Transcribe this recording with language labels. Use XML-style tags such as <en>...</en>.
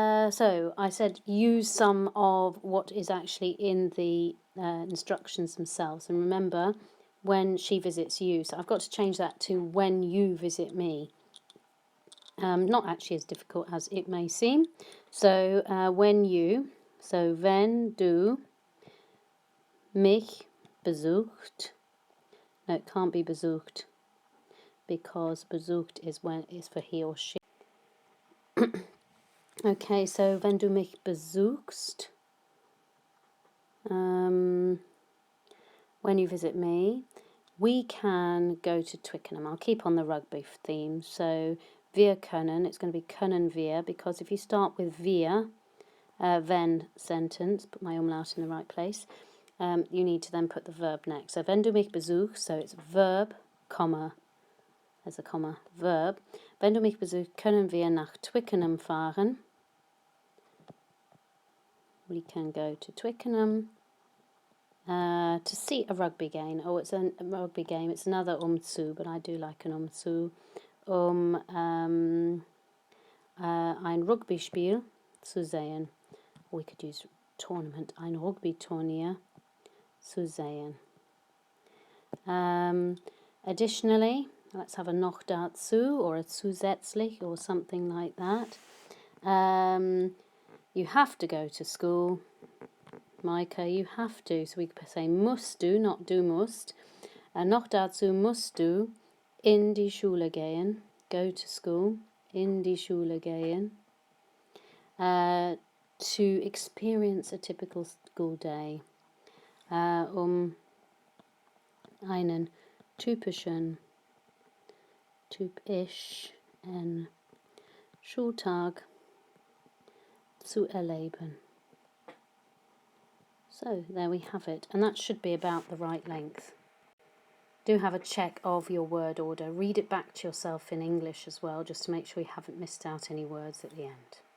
<en>So I said use some of what is actually in the instructions themselves. And remember, when she visits you. So I've got to change that to when you visit me. Not actually as difficult as it may seem. So when you, so</en> <de>wenn du mich besucht.</de> <en>No, it can't be besucht because besucht is for he or she. Okay,</en> <de>so wenn du mich besuchst,</de> <en>when you visit me, we can go to Twickenham. I'll keep on the rugby theme.</en> <de>So wir können,</de> <en>it's going to be</en> <de>können wir,</de> <en>because if you start with wir, wenn sentence, put my umlaut in the right place, you need to then put the verb next.</en> <de>So wenn du mich besuchst,</de> <en>so it's verb, comma, there's a comma, verb.</en> <de>Wenn du mich besuchst, können wir nach Twickenham fahren.</de> <en>We can go to Twickenham to see a rugby game. Oh, it's a rugby game. It's another zu, but I do like an zu.</en> <de>Ein Rugby-Spiel zu sehen.</de> <en>We could use tournament.</en> <de>Ein Rugby-Turnier zu sehen.</de> <en>Additionally, let's have a</en> <de>noch dazu</de> <en>or a zusätzlich or something like that. You have to go to school. Micah, you have to. So we could say</en> <de>musst du,</de> <en>not</en> <de>du musst. Noch dazu musst du in die Schule gehen.</de> <en>Go to school.</en> <de>In die Schule gehen.</de> <en>To experience a typical school day.</en> <de>Einen typischen Schultag zu erleben.</de> <en>So there we have it, and that should be about the right length. Do have a check of your word order. Read it back to yourself in English as well, just to make sure you haven't missed out any words at the end.</en>